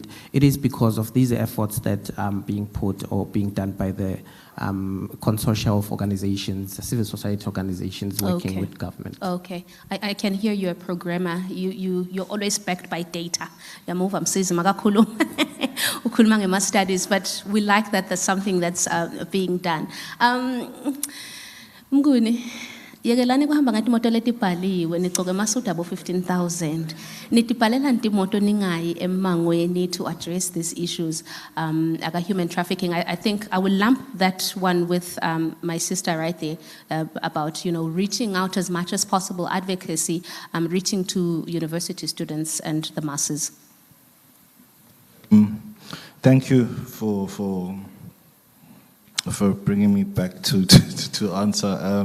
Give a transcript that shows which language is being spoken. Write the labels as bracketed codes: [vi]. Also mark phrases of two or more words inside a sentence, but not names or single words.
[en] It is because of these efforts that are being put or being done by the consortia of organizations, civil society organizations working with government. Okay, I can hear you're a programmer. You're always backed by data. Studies, but we like that there's something that's being done. [ss] Mnguni, yekelani kuhamba ngatimoto letibhaliwe nigcoke amasuti abo 15,000 nitibhalela ntimoto ningayi emangweni [en] to address these issues like human trafficking. I think I will lump that one with my sister right there about reaching out as much as possible, advocacy, reaching to university students and the masses. Thank you for bringing me back to answer.